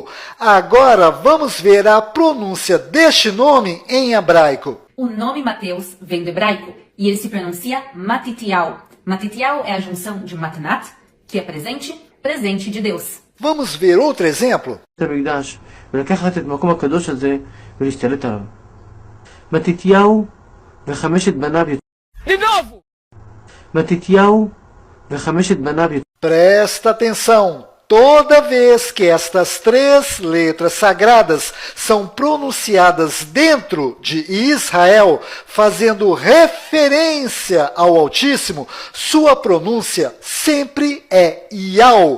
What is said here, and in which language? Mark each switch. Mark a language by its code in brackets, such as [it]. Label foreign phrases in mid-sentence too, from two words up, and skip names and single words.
[pt] Agora vamos ver a pronúncia deste nome em hebraico. O nome Mateus vem do hebraico e ele se pronuncia Matitiau. Matitiau é a junção de Matnat, que é presente, presente de Deus. Vamos ver outro exemplo? [he] מתתיהו וחמשת בניו. [pt] De novo! [he] מתתיהו וחמשת בניו. [pt] Presta atenção! Toda vez que estas 3 letras sagradas são pronunciadas dentro de Israel, fazendo referência ao Altíssimo, sua pronúncia sempre é Iau.